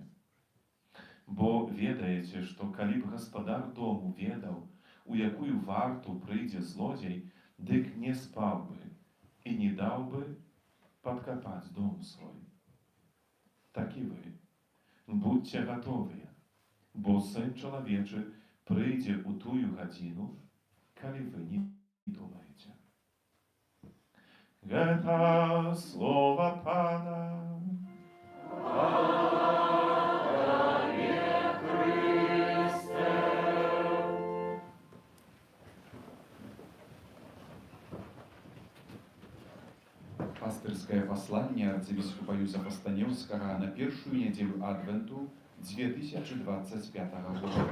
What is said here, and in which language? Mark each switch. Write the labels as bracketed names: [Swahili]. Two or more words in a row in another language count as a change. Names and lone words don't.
[Ukrainian] Бо ведаєте, що коли б господар дому ведав, у якую варту прийде злодій, дик не спав би і не дав би [Russian] подкопать дом свой. [Ukrainian] Так і ви, будьте готові, бо Син Чоловічий прийде у тую годину, коли ви не думаєте. Это слово Пана. [Belarusian] Пастырскае пасланне арцыбіскупа Юзефа Станеўскага на першую нядзелю Адвенту 2025 года.